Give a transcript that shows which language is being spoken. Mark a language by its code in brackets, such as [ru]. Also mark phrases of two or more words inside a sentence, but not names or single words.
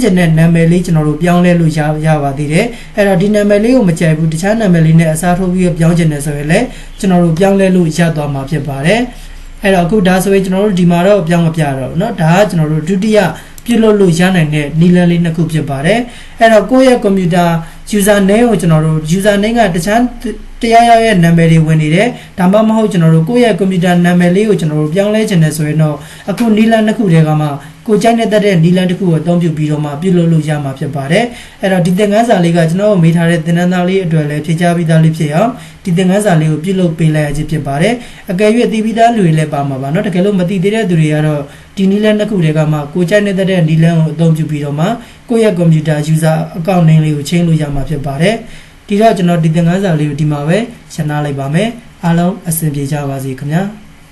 [my] ခြင်းတဲ့နာမည်လေးကျွန်တော်တို့ပြောင်းလဲလို့ရပါသေးတယ်အဲ့တော့ဒီနာမည်လေးကိုမကြိုက်ဘူးတခြားနာမည်လေးနဲ့အစားထိုးပြီးပြောင်းခြင်းနဲ့ဆိုရင်လည်းကျွန်တော်တို့ပြောင်းလဲလို့ရသွားမှာဖြစ်ပါတယ်အဲ့တော့အခုဒါဆိုရင်ကျွန်တော်တို့ဒီမှာတော့ပြောင်းမပြ တော့เนาะဒါကကျွန်တော်တို့ဒုတိယပြုလုပ်လို့ရနိုင်တဲ့နီလန်းလေးနှစ်ခုဖြစ်ပါတယ်အဲ့တော့ကိုယ့်ရဲ့ [en] computer user name [my] ကိုကျွန်တော်တို့ [en] user name [my] ကတခြားတရားရရဲ့နာမည်တွေ ဝင်နေတယ်ဒါမှမဟုတ်ကျွန်တော်တို့ကိုယ့်ရဲ့ computer နာမည်လေးကိုကျွန်တော်တို့ပြောင်းလဲခြင်းနဲ့ဆိုရင်တော့အခုနီလန်းနှစ်ခုတည်းကမှကို ကြိုက်တဲ့နီလန်းတစ်ခုကိုအသုံးပြုပြီးတော့မှပြုလုပ်လို့ရမှာဖြစ်ပါတယ်အဲ့တော့ဒီသင်ခန်းစာလေးကကျွန်တော်တို့မေးထားတဲ့သင်တန်းသားလေးအတွက်လည်းဖြည့်ချပြီးသားလေးဖြစ်အောင်ဒီသင်ခန်းစာလေးကိုပြုလုပ်ပေးလိုက်ရခြင်းဖြစ်ပါတယ်အကယ်၍သိပြီးသားလူတွေလည်းပါမှာပါเนาะတကယ်လို့မသိသေးတဲ့သူတွေကတော့ဒီနီလန်းနှစ်ခုတည်းကမှကိုကြိုက်တဲ့နီလန်းကိုအသုံးပြုပြီးတော့မှကိုယ့်ရဲ့ [en] computer user account name [my] လေးကိုချိန်လို့ရမှာဖြစ်ပါတယ်ဒီတော့ကျွန်တော်ဒီသင်ခန်းစာလေးကိုဒီမှာပဲရှင်းထားလိုက်ပါမယ်အားလုံးအဆင်ပြေကြပါစေခင်ဗျာ